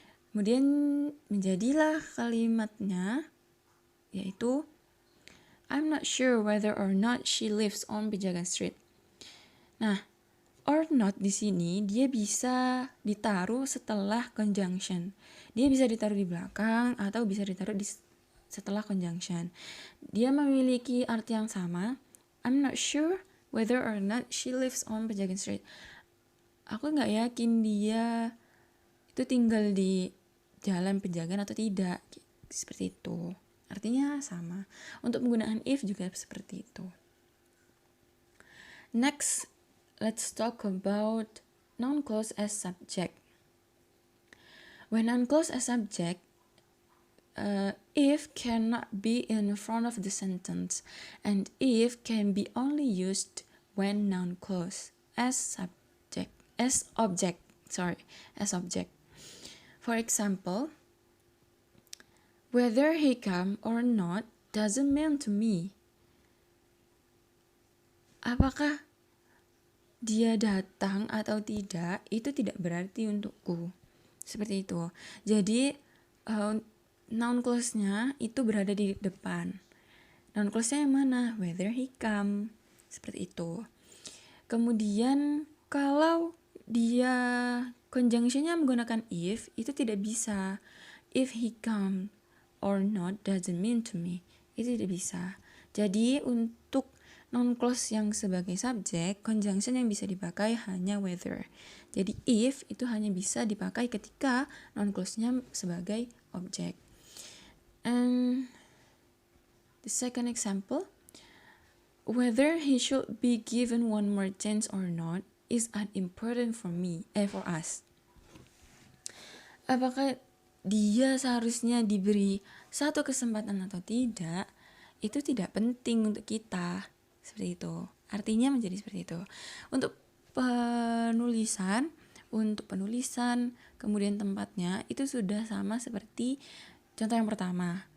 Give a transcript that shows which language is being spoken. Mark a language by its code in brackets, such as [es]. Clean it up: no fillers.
[id] Kemudian menjadilah kalimatnya yaitu [en] I'm not sure whether or not she lives on Pejagan Street. [id] Nah, or not di sini dia bisa ditaruh setelah conjunction. Dia bisa ditaruh di belakang atau bisa ditaruh setelah conjunction. Dia memiliki arti yang sama. [en] I'm not sure whether or not she lives on Pejagan Street. [id] Aku nggak yakin dia itu tinggal di Jalan Pejagan atau tidak. Seperti itu. Artinya sama. Untuk penggunaan if juga seperti itu. [en] Next, let's talk about noun clause as subject. When noun clause as subject, if cannot be in front of the sentence, and if can be only used when noun clause as object. For example, whether he come or not doesn't mean to me. [id] Apakah dia datang atau tidak itu tidak berarti untukku. Seperti itu. Jadi noun clause-nya itu berada di depan. Noun clause-nya yang mana? [en] Whether he come. [id] Seperti itu. Kemudian kalau dia conjunction-nya menggunakan if, itu tidak bisa. [en] If he come or not doesn't mean to me. [id] Itu tidak bisa. Jadi untuk noun clause yang sebagai subjek, conjunction yang bisa dipakai hanya whether. Jadi if itu hanya bisa dipakai ketika noun clause-nya sebagai objek. [en] And the second example, whether he should be given one more chance or not is unimportant for us. [id] Apakah dia seharusnya diberi satu kesempatan atau tidak, itu tidak penting untuk kita. Seperti itu. Artinya menjadi seperti itu. Untuk penulisan, kemudian tempatnya, itu sudah sama seperti contoh yang pertama.